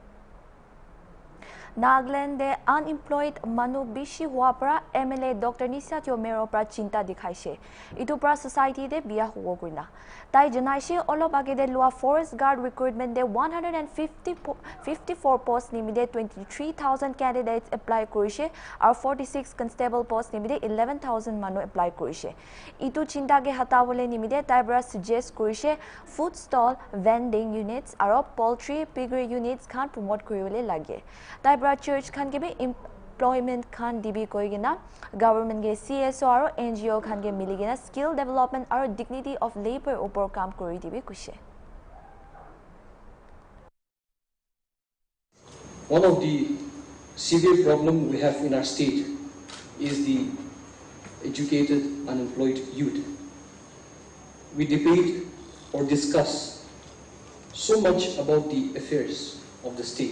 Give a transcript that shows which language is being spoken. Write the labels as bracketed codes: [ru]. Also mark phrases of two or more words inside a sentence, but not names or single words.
[nag] Nagaland unemployed manu bishi hua pra MLA Dr. Nisha Tiomero pra chinta dikhaise. Itu pra society de biya huo guina. Tai janaise olop age de lua [en] forest guard recruitment [nag] de 154 posts nimide 23,000 candidates apply korise aru 46 [en] constable posts [nag] nimide 11,000 manu apply korise. Itu chinta ge hatawole nimide tai bra suggest korise [en] food stall vending units [nag] aru [en] poultry piggery units [nag] khan promote koribole lage. Tai church khan ke bhi employment khan dibi koigina government ge CSO aro NGO khan ge miligina [en] skill development [nag] aro [en] dignity of labor [nag] upor kam kori dibi kushe. [en] One of the severe problem we have in our state is the educated unemployed youth. We debate or discuss so much about the affairs of the state.